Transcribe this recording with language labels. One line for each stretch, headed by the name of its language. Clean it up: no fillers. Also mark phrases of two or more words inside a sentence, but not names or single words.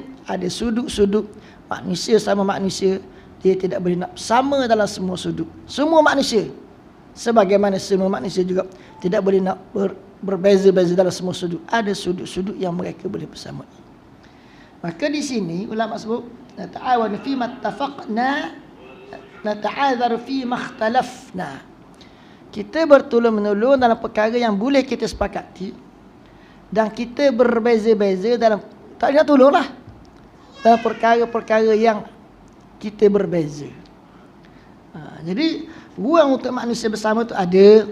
Malay: Ada sudut-sudut manusia sama manusia, dia tidak boleh nak sama dalam semua sudut. Semua manusia, sebagaimana semua manusia juga tidak boleh nak berbeza-beza dalam semua sudut. Ada sudut-sudut yang mereka boleh bersama. Maka di sini ulama sebut
Arabic: نتعاون فيما اتفقنا نتعاذر فيما اختلفنا.
Malay: Kita bertolong-menolong dalam perkara yang boleh kita sepakati, dan kita berbeza-beza dalam tak nak tolonglah dalam perkara-perkara yang kita berbeza. Jadi ruang untuk manusia bersama tu ada.